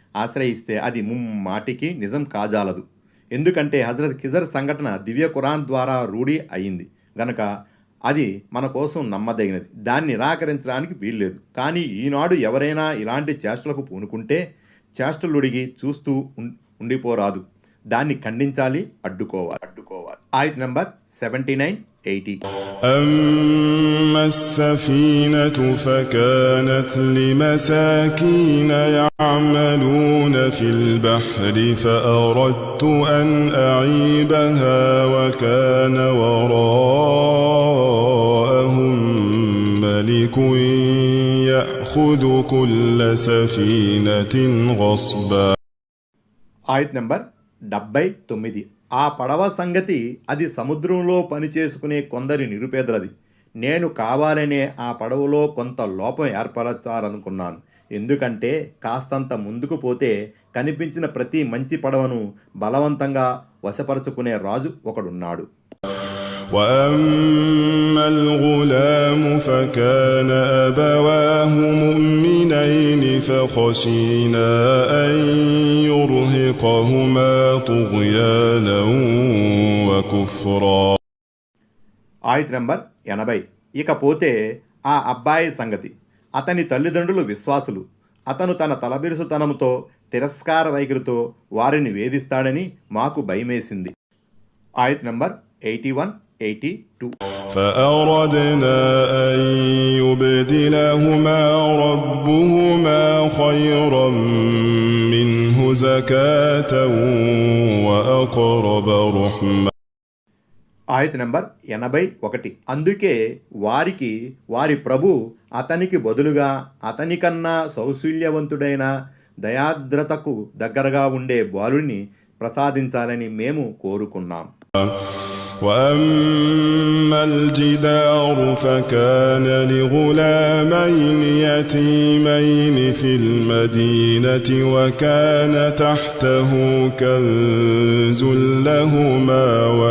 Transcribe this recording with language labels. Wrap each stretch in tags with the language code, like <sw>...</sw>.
<te>ఆశ్రయిస్తే అది ముమ్మాటికి నిజం కాజాలదు. ఎందుకంటే హజరత్ ఖిజర్ సంఘటన దివ్య ఖురాన్ ద్వారా రూఢి అయింది గనక అది మన కోసం నమ్మదగినది. దాన్ని నిరాకరించడానికి వీల్లేదు. కానీ ఈనాడు ఎవరైనా ఇలాంటి చేష్టలకు పూనుకుంటే చేష్టలుడిగి చూస్తూ ఉండిపోరాదు. దాన్ని ఖండించాలి, అడ్డుకోవాలి. ఆయత్ నంబర్ 79-80.</te> <ar>أما السفينة فكانت لمساكين يعملون في البحر فأردت أن أعيبها وكان وراءهم ملك يأخذ كل سفينة غصبا.</ar> <te>ఆయత్ నంబర్ 79. ఆ పడవ సంగతి అది సముద్రంలో పనిచేసుకునే కొందరి నిరుపేదలది. నేను కావాలనే ఆ పడవలో కొంత లోపం ఏర్పరచాలనుకున్నాను. ఎందుకంటే కాస్తంత ముందుకు పోతే కనిపించిన ప్రతి మంచి పడవను బలవంతంగా వశపరుచుకునే రాజు ఒకడున్నాడు.</te> <ar>وأما الغلام فكان أبواه مؤمنين فخشينا أن يرهقهما طغيانا وكفرا.</ar> <te>ఆయత్ నంబర్ 80. ఇకపోతే ఆ అబ్బాయి సంగతి. అతని తల్లిదండ్రులు విశ్వాసులు. అతను తన తలబిరుసుతనంతో తిరస్కార వైఖరితో వారిని వేధిస్తాడని మాకు భయమేసింది. ఆయత్ నంబర్ 81-82.</te> <ar>فأردنا أن يبدلهما ربهما خيرا منه زكاة وأقرب رحما.</ar> <te>ఆయత్ నంబర్ 81. అందుకే వారికి వారి ప్రభు అతనికి బదులుగా అతనికన్నా సౌశల్యవంతుడైన దయాద్రతకు దగ్గరగా ఉండే బాలుని ప్రసాదించాలని మేము కోరుకున్నాం.</te> <ar>وأما الجدار فكان لغلامين يتيمين في المدينة وكان تحته كنز لهما</ar>